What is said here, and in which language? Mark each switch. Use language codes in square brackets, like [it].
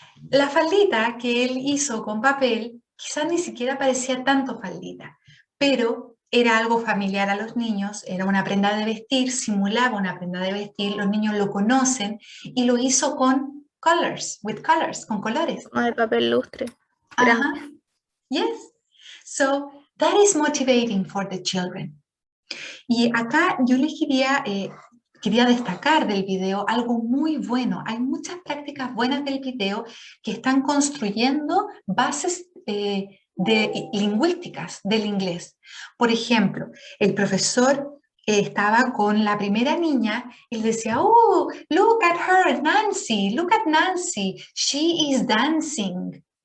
[es] La faldita que él hizo con papel, quizás ni siquiera parecía tanto faldita, pero era algo familiar a los niños, era una prenda de vestir, simulaba una prenda de vestir, los niños lo conocen y lo hizo con colors, con colores. Como de papel lustre. Ajá. Grande. [en] Yes. So that is motivating for the children. [es] Y acá yo les quería destacar del video algo muy bueno. Hay muchas prácticas buenas del video que están construyendo bases lingüísticas del inglés. Por ejemplo, el profesor estaba con la primera niña y le decía, [en] oh, look at her, Nancy, look at Nancy, she is dancing.